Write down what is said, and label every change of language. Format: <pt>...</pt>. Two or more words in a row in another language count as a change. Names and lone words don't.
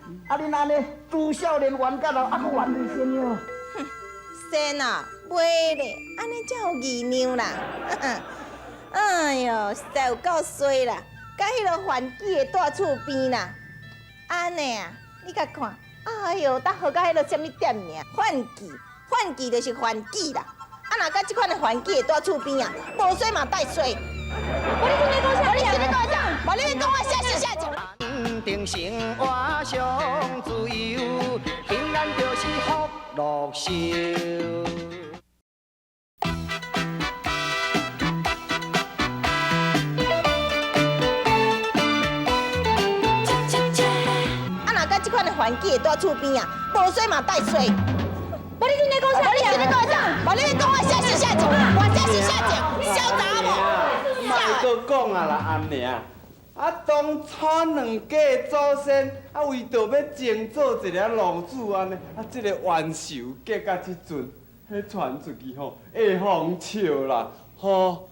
<nan>啊，恁安尼自少年冤到老，还佫冤为先哟。先啊，袂咧，安尼才有义娘啦。哎哟，实在有够衰啦，甲迄落番薯的大厝边啦。安尼啊，你甲看，哎哟，搭好甲迄落什么店名？番薯，番薯就是番薯啦。啊，若甲即款的番薯的大厝边啊，无水嘛带水。我你听你讲啥？我你听你讲啥？无你讲我写是写一。定生活上自由，平安就是福禄寿。即款的番薯的大厝边啊，无水嘛带水。无你听你讲啥？我你听你讲啥？无你讲我写是写一，我写是写一，小查某。莫搁讲啊啦，安尼啊！啊，当初2家祖先啊，为着要争做一个路子安尼，啊，即个冤仇结到即阵，迄传出去吼，会风笑啦，吼。</nan>